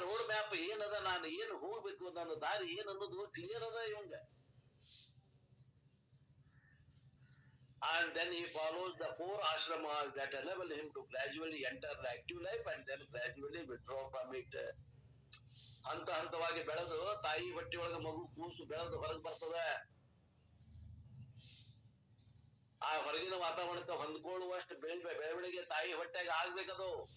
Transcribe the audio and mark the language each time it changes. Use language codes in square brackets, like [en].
[kn] Map ಏನದ, ನಾನು ಏನು ಹೋಗ್ಬೇಕು, ನನ್ನ ದಾರಿ ಏನ್ ಅನ್ನೋದು ಕ್ಲಿಯರ್ ಅದ ಇವಂಗ. [en] And then he follows the 4 ashramas that enable him to gradually enter the active life and then gradually withdraw from it. [kn] ಹಂತ ಹಂತವಾಗಿ ಬೆಳೆದು ತಾಯಿ ಹೊಟ್ಟೆಯೊಳಗ ಮಗು ಕೂಸು ಬೆಳೆದು ಹೊರಗೆ ಬರ್ತದ. ಆ ಹೊರಗಿನ ವಾತಾವರಣಕ್ಕೆ ಹೊಂದ್ಕೊಳ್ಳುವಷ್ಟು ಬೆಳವಣಿಗೆ ತಾಯಿ ಹೊಟ್ಟೆಗೆ ಆಗ್ಬೇಕದು.